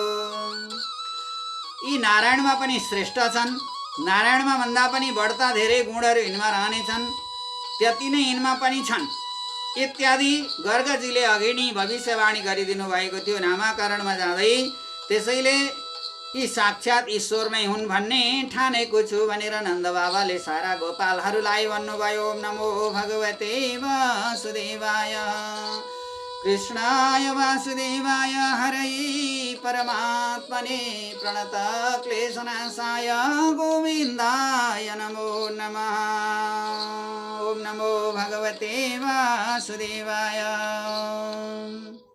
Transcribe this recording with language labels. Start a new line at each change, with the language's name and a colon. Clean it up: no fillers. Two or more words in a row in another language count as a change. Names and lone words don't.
Nepali: यी नारायणमा पनि श्रेष्ठ छन्, नारायणमा भन्दा पनि बढ्ता धेरै गुणहरू यिनमा रहनेछन्, त्यति नै यिनमा पनि छन् इत्यादि गर्गजीले अघि नै भविष्यवाणी गरिदिनु भएको थियो नामाकरणमा जाँदै। त्यसैले यी साक्षात् ईश्वर नै हुन् भन्ने ठानेको छु भनेर नन्द बाबाले सारा गोपालहरूलाई भन्नुभयो।
Sanskrit: ओम नमो भगवते वासुदेवाय, कृष्णाय वासुदेवाय, हरये परमात्मने, प्रणत क्लेशनाशाय गोविन्दाय नमो नमः। ओम नमो भगवते वासुदेवाय।